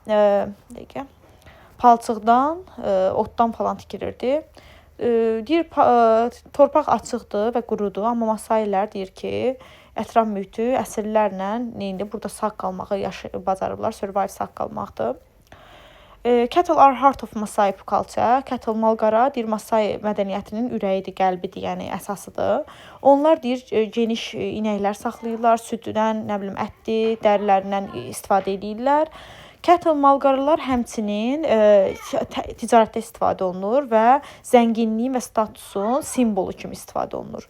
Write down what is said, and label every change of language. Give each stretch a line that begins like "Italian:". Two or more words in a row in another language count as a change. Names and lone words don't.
Azerbaijani: Palçıqdan, otdan falan tikilirdi. Deyir, torpaq açıqdır və qurudur, amma Masailər deyir ki, ətraf mühiti əsrlərlə neyində burada sağ qalmağı bacarıblar, survive sağ qalmaqdır.
English: Cattle are heart of Masai culture.
Azerbaijani: Cattle malqara deyir Masai mədəniyyətinin ürəyidir, qəlbidir, yəni əsasıdır. Onlar deyir geniş inəklər saxlayırlar, süddən, nə bilim ətdir, dərilərindən istifadə edirlər. Cattle malqaralar həmçinin ticarətdə istifadə olunur və zənginliyin və statusun simvolu kimi istifadə olunur.